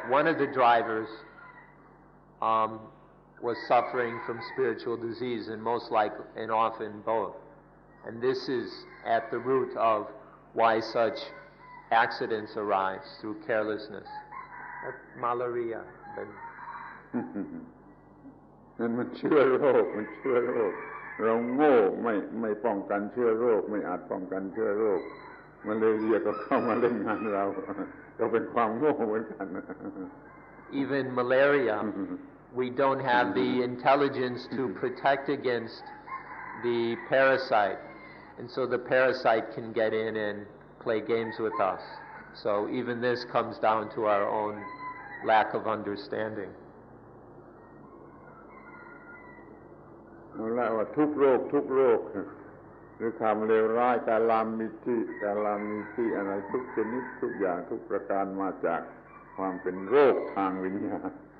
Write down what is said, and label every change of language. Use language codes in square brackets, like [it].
[en] One of the drivers was suffering from spiritual disease, and most likely and often both. And this is at the root of why such accidents arise, through carelessness. Malaria. [th] มันเชื้อโรคเราโง่ไม่ป้องกันเชื้อโรคไม่อาจป้องกันเชื้อโรคมาเลเรียก็เข้ามาเล่นงานเราเป็นความโง่เหมือนกัน [en] Even malaria, we don't have the intelligence to protect against the parasite, and so the parasite can get in and play games with us. So even this comes down to our own lack of understanding. [th] เอาละว่าทุกโรคหรือความเลวร้ายกาลามิตี้อะไรทุกชนิดทุกอย่างทุกประการมาจากความเป็นโรคทางวิญญาณ